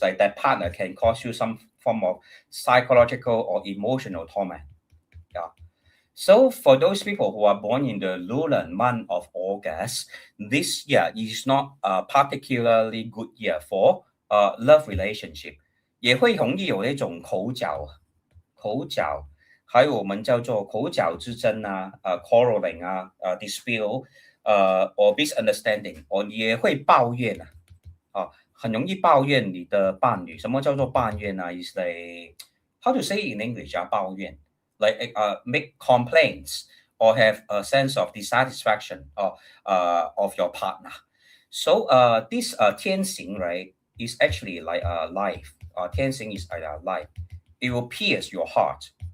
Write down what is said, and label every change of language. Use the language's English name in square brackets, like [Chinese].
[English] It's like that partner can cause you some form of psychological or emotional torment. Yeah. So for those people who are born in the lunar month of August, this year is not a particularly good year for love relationship. [Chinese] 也会容易有那种口角，还有我们叫做口角之争 [English] quarreling dispute or misunderstanding， [Chinese] 你也会抱怨很容易抱怨你的伴侣。什么叫做抱怨？ [English] is like how to say in English 抱怨 like make complaints or have a sense of dissatisfaction of your partner. So this 天行 right is actually like a life. 天行 is like a life. It will pierce your heart.